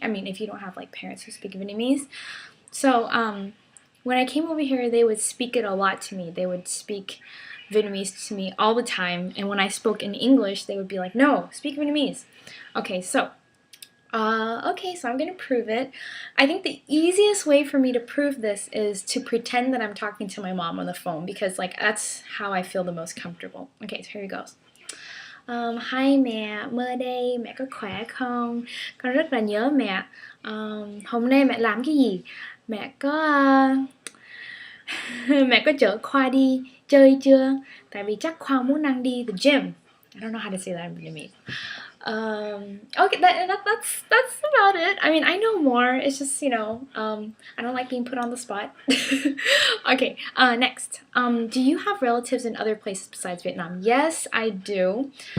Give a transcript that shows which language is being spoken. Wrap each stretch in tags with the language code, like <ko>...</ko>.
<en>I mean, if you don't have like parents who speak Vietnamese. So when I came over here, they would speak it a lot to me. They would speak Vietnamese to me all the time, and when I spoke in English, they would be like, "No, speak Vietnamese." Okay, so I'm gonna prove it. I think the easiest way for me to prove this is to pretend that I'm talking to my mom on the phone because that's how I feel the most comfortable. Okay, so here it goes.</en> <vi>Hi mẹ, mơ đây, mẹ có khỏe không? Con rất là nhớ mẹ. Hôm nay mẹ làm cái gì? Mẹ có mẹ có chở Khoa đi chơi chưa? Tại vì chắc Khoa muốn năng đi</vi> <en>the gym. I don't know how to say that in Vietnamese. Okay, that's about it. I mean, I know more. It's just I don't like being put on the spot. Okay, next. Do you have relatives in other places besides Vietnam? Yes, I do.</en>